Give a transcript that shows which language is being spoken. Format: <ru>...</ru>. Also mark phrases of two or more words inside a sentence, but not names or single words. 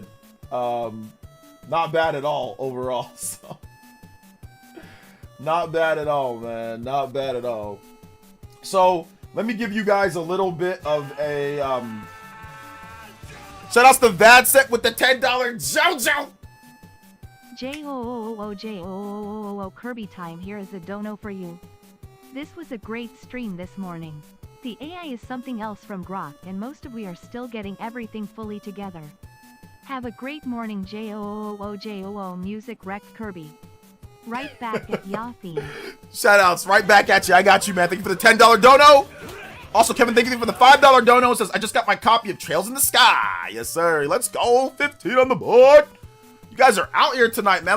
<en>Not bad at all overall. So not bad at all, man. Not bad at all. So let me give you guys a little bit of a shout outs to Vadset with the $10 JoJo. J-O-O-O-J-O-O-O-O Kirby time. Here is a dono for you. This was a great stream this morning. The AI is something else from Grok, and most of we are still getting everything fully together. Have a great morning. J-O-O-O-J-O-O music wrecked Kirby. Right back at ya theme. Shout outs right back at you. I got you, man. Thank you for the $10 dono. Also, Kevin, thank you for the $5 dono. It says, I just got my copy of Trails in the Sky. Yes, sir. Let's go. 15 on the board. You guys are out here tonight, man.</en>